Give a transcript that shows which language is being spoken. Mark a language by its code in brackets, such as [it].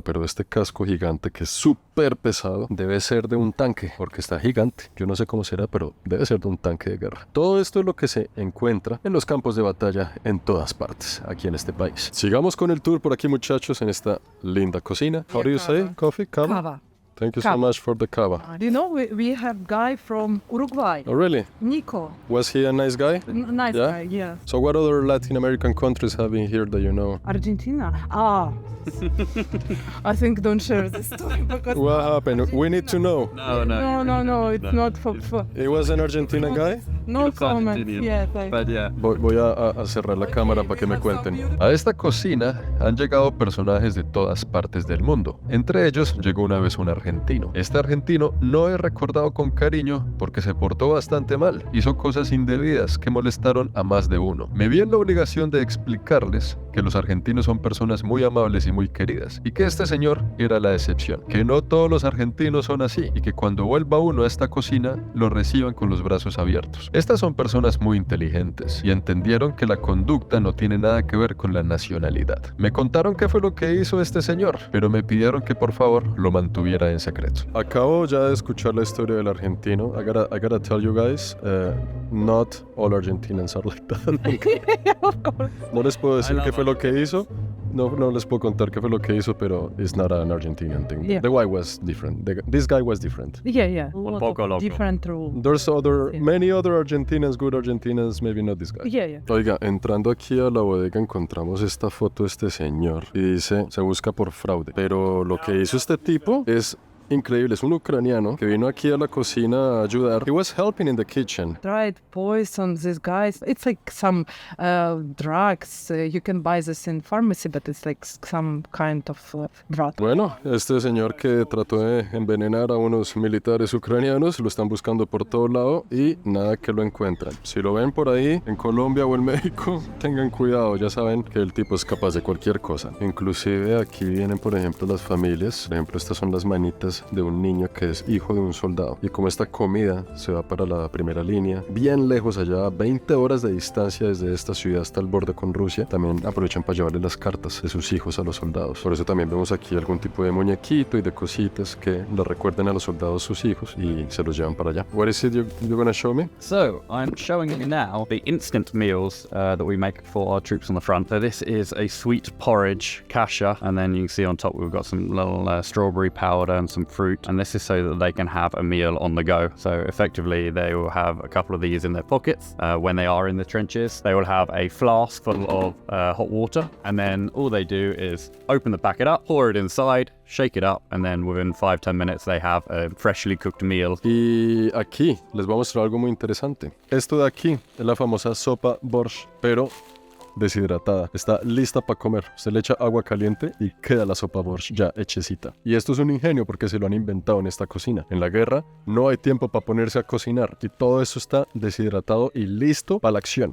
[es] Pero este casco gigante, que es súper pesado, debe ser de un tanque, porque está gigante. Yo no sé cómo será, pero debe ser de un tanque de guerra. Todo esto es lo que se encuentra en los campos de batalla en todas partes, aquí en este país. Sigamos con el tour por aquí, muchachos, en esta linda cocina. [en] How do you say? Coffee? Cava? Kava. Thank you so Cava. much for the cava. You know, we have guy from Uruguay, Oh, really? Nico. Was he a nice guy? Nice Yeah? guy, yeah. So what other Latin American countries have been here that you know? Argentina. I think don't share this story because What happened? We need to know. no, it's not for He was an Argentinian guy? no comment. Yeah, thank yeah. [es] Voy a cerrar la cámara para que me cuenten. A esta cocina han llegado personajes de todas partes del mundo. Entre ellos llegó una vez un argentino. Este argentino no es recordado con cariño porque se portó bastante mal. Hizo cosas indebidas que molestaron a más de uno. Me vi en la obligación de explicarles que los argentinos son personas muy amables y muy queridas, y que este señor era la excepción, que no todos los argentinos son así, y que cuando vuelva uno a esta cocina lo reciban con los brazos abiertos. Estas son personas muy inteligentes y entendieron que la conducta no tiene nada que ver con la nacionalidad. Me contaron qué fue lo que hizo este señor, pero me pidieron que por favor lo mantuviera en secreto. Acabo ya de escuchar la historia del argentino. [en] I gotta tell you guys, not all Argentinians are like that. Of course. [es] No les puedo decir qué fue lo que hizo. No les puedo contar qué fue lo que hizo, pero [en] it's not an Argentinian thing. Yeah. The guy was different. This guy was different. Yeah. A lot [es] poco [en] of [es] loco. [en] different rules. There's [es] Sí. [en] many other Argentinians, good Argentinians, maybe not this guy. Yeah. [es] Oiga, entrando aquí a la bodega encontramos esta foto de este señor y dice, se busca por fraude. Pero lo que hizo este tipo es increíble, es un ucraniano que vino aquí a la cocina a ayudar. [en] He was helping in the kitchen. Tried poison these guys. It's like some drugs. You can buy this in pharmacy, but it's like some kind of drug. [es] Bueno, este señor que trató de envenenar a unos militares ucranianos, lo están buscando por todo lado y nada que lo encuentran. Si lo ven por ahí, en Colombia o en México, tengan cuidado, ya saben que el tipo es capaz de cualquier cosa. Inclusive aquí vienen, por ejemplo, las familias. Por ejemplo, estas son las manitas de un niño que es hijo de un soldado. Y como esta comida se va para la primera línea, bien lejos allá, 20 horas de distancia desde esta ciudad hasta el borde con Rusia, también aprovechan para llevarle las cartas de sus hijos a los soldados. Por eso también vemos aquí algún tipo de muñequito y de cositas que le recuerden a los soldados sus hijos y se los llevan para allá. [en] What is it you're gonna show me? So, I'm showing you now the instant meals that we make for our troops on the front. So this is a sweet porridge, kasha, and then you can see on top we've got some little strawberry powder and some fruit, and this is so that they can have a meal on the go. So effectively they will have a couple of these in their pockets when they are in the trenches. They will have a flask full of hot water, and then all they do is open the packet up, pour it inside, shake it up, and then within 5-10 minutes they have a freshly cooked meal. [es] Y aquí les voy a mostrar algo muy interesante. Esto de aquí es la famosa sopa borscht, pero deshidratada. Está lista para comer. Se le echa agua caliente y queda la sopa borscht ya hechecita. Y esto es un ingenio porque se lo han inventado en esta cocina. En la guerra no hay tiempo para ponerse a cocinar y todo eso está deshidratado y listo para la acción.